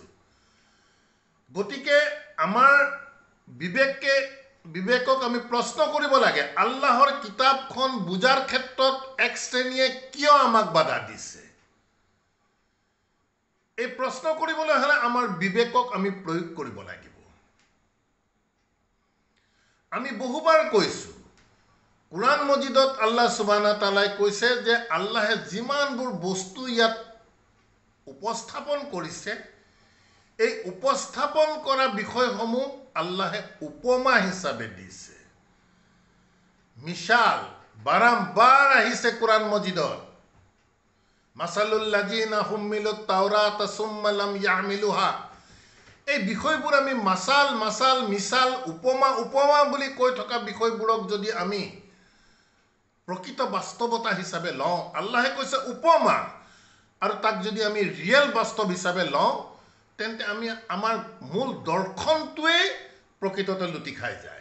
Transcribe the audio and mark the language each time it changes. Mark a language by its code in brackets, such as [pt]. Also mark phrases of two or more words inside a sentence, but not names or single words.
[as] গতিকে আমাৰ বিবেকক আমি প্ৰশ্ন কৰিব লাগে, আল্লাহৰ কিতাপখন বুজাৰ ক্ষেত্ৰত এক শ্ৰেণীয়ে কিয় আমাক বাধা দিছে? এই প্ৰশ্ন কৰিবলৈ হ'লে আমাৰ বিবেকক আমি প্ৰয়োগ কৰিব লাগিব। আমি বহুবাৰ কৈছোঁ, কোৰাণ মজিদত [ar] الله سبحانه وتعالى [as] কৈছে যে আল্লাহে যিমানবোৰ বস্তু ইয়াত উপস্থাপন কৰিছে, এই উপস্থাপন কৰা বিষয়সমূহ আল্লাহে উপমা হিচাপে দিছে। মিছাল বাৰম্বাৰ আহিছে কোৰাণ মজিদত। [ar] مثل الذين حملوا التوراة ثم لم يحملوها, [as] এই বিষয়বোৰ আমি [ar] مثل مثل مثال [as] উপমা উপমা বুলি কৈ থকা বিষয়বোৰক যদি আমি প্ৰকৃত বাস্তৱতা হিচাপে লওঁ, আল্লাহে কৈছে উপমা, আৰু তাক যদি আমি ৰিয়েল বাস্তৱ হিচাপে লওঁ, তেন্তে আমি আমাৰ মূল দৰ্শনটোৱেই প্ৰকৃততে লুটি খাই যায়।